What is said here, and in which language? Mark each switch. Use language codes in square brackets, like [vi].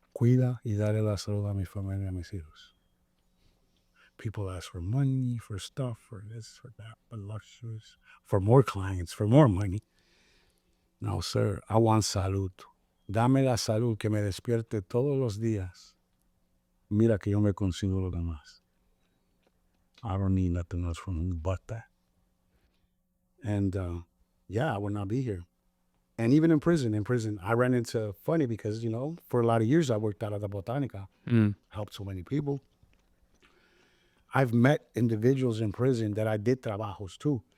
[es] Cuida y dale la salud a mi familia, a mis hijos. [en] People ask for money, for stuff, for this, for that, for luxuries, for more clients, for more money. No, sir, I want salud. [es] Dame la salud que me despierte todos los días. Mira que yo me consigo lo demás. [en] I don't need nothing else from you but that. And I would not be here. And even in prison, I ran into funny because, for a lot of years I worked out at the Botanica, helped so many people. I've met individuals in prison that I did trabajos too.